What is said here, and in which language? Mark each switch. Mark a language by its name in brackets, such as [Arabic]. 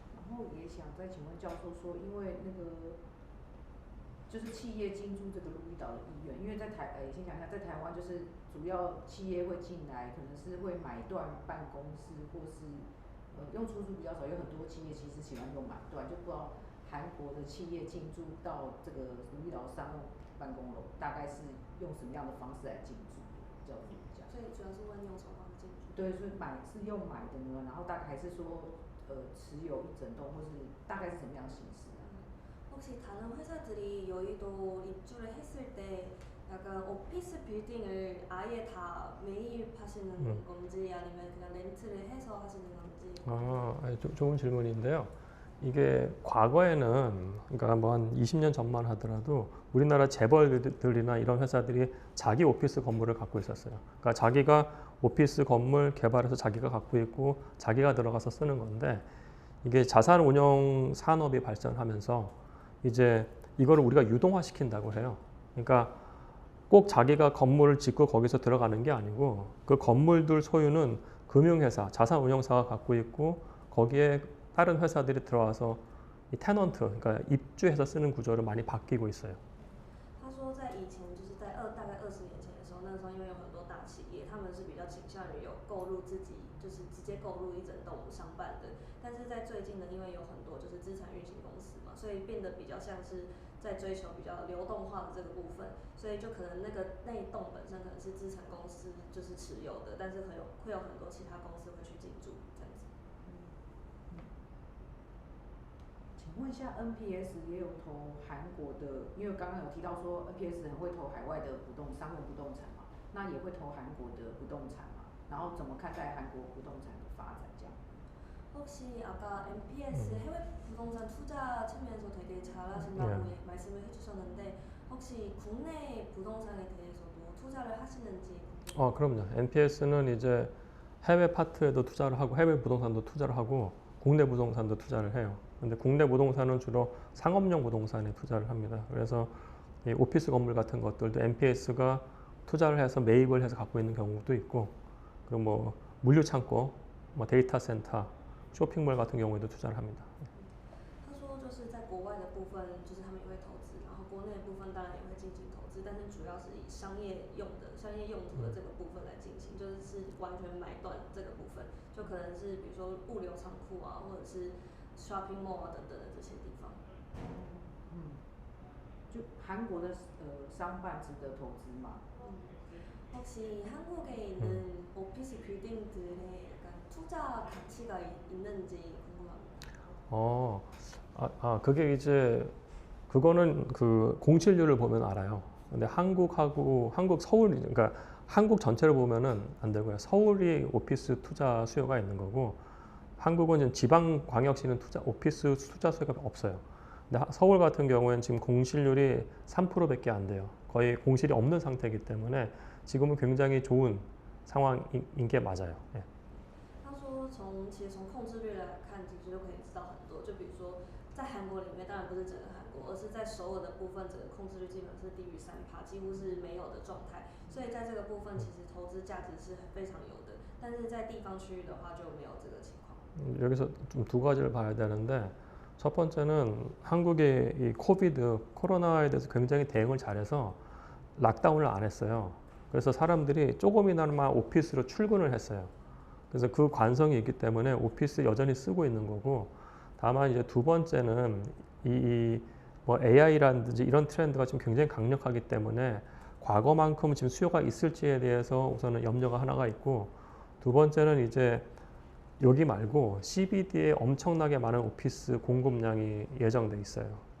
[Chinese] 然后也想再请问教授说，因为那个就是企业进驻这个鹿儿岛的意愿，因为在先讲一下，在台湾就是主要企业会进来，可能是会买断办公室，或是用出租比较少，有很多企业其实喜欢用买断，就不知道韩国的企业进驻到这个鹿儿岛商务办公楼，大概是用什么样的方式来进驻？教授讲。所以主要是问用什么方式进驻？对，是用买的呢，然后大概还是说持有一整栋，或是大概是什么样的形式？ [Korean] 혹시 다른 회사들이 여의도 입주를 했을 때 약간 오피스 빌딩을 아예 다 매입하시는 건지 아니면 그냥 렌트를 해서 하시는 건지? 좋은 질문인데요. 이게 과거에는 그러니까 뭐 한 20년 전만 하더라도 우리나라 재벌들이나 이런 회사들이 자기 오피스 건물을 갖고 있었어요. 그러니까 자기가 오피스 건물 개발해서 자기가 갖고 있고 자기가 들어가서 쓰는 건데 이게 자산 운용 산업이 발전하면서 이제 이거를 우리가 유동화시킨다고 해요. 그러니까 꼭 자기가 건물을 짓고 거기서 들어가는 게 아니고 그 건물들 소유는 금융회사, 자산운용사가 갖고 있고 거기에 다른 회사들이 들어와서 이 테넌트, 그러니까 입주해서 쓰는 구조를 많이 바뀌고 있어요. [Chinese] 他说，在以前就是在大概20年前的时候，那个时候因为有很多大企业，他们是比较倾向于有购入自己就是直接购入一整栋商办的。但是在最近呢，因为有很多就是资产运行公司嘛，所以变得比较像是在追求比较流动化的这个部分，所以就可能那一栋本身可能是资产公司就是持有的，但是会有很多其他公司会去进驻这样子。请问一下 ，NPS 也有投韩国的，因为刚刚有提到说 NPS 很会投海外的商用不动产嘛，那也会投韩国的不动产嘛，然后怎么看待韩国不动产的发展这样？ [Korean] 혹시 아까 MPS 해외 부동산 투자 측면에서 되게 잘하신다고 말씀을 해주셨는데 혹시 국내 부동산에 대해서도 투자를 하시는지? 그럼요. NPS는 이제 해외 파트에도 투자를 하고 해외 부동산도 투자를 하고 국내 부동산도 투자를 해요. 근데 국내 부동산은 주로 상업용 부동산에 투자를 합니다. 그래서 이 오피스 건물 같은 것들도 NPS가 투자를 해서 매입을 해서 갖고 있는 경우도 있고, 그리고 뭐 물류 창고, 뭐 데이터 센터, 쇼핑몰 같은 경우에도 투자를 합니다. [Chinese] 他说就是在国外的部分，就是他们也会投资，然后国内的部分当然也会进行投资，但是主要业用途的这个部分来进行，就是完全买断这个部分，就可能是比如说物流仓库啊，或者是 shopping mall 啊等等的这些地方。就韩国的商办值得投资吗？ [Korean] 혹시 한국에 있는 오피스 빌딩들의 약간 투자 가치가 있는지 궁금합니다. 그게 이제 그거는 그 공실률을 보면 알아요. 근데 한국 서울 그러니까 한국 전체를 보면은 안 되고요. 서울이 오피스 투자 수요가 있는 거고 한국은 지방 광역시는 오피스 투자 수요가 없어요. 근데 서울 같은 경우에는 지금 공실률이 3%밖에 안 돼요. 거의 공실이 없는 상태이기 때문에 지금은 굉장히 좋은 상황인 게 맞아요. 예. [Chinese] 其实从控制率来看，其实就可以知道很多。就比如说，在韩国里面，当然不是整个韩国，而是在首尔的部分，整个控制率基本是低于3%，几乎是没有的状态。所以在这个部分，其实投资价值是非常有的。但是在地方区域的话，就没有这个情况。 [Korean] 여기서 좀 두 가지를 봐야 되는데 첫 번째는 한국의 이 코로나에 대해서 굉장히 대응을 잘해서 락다운을 안 했어요. 그래서 사람들이 조금이나마 오피스로 출근을 했어요. 그래서 그 관성이 있기 때문에 오피스 여전히 쓰고 있는 거고 다만 이제 두 번째는 뭐 AI라든지 이런 트렌드가 지금 굉장히 강력하기 때문에 과거만큼 지금 수요가 있을지에 대해서 우선은 염려가 하나가 있고 두 번째는 이제 여기 말고 CBD에 엄청나게 많은 오피스 공급량이 예정돼 있어요.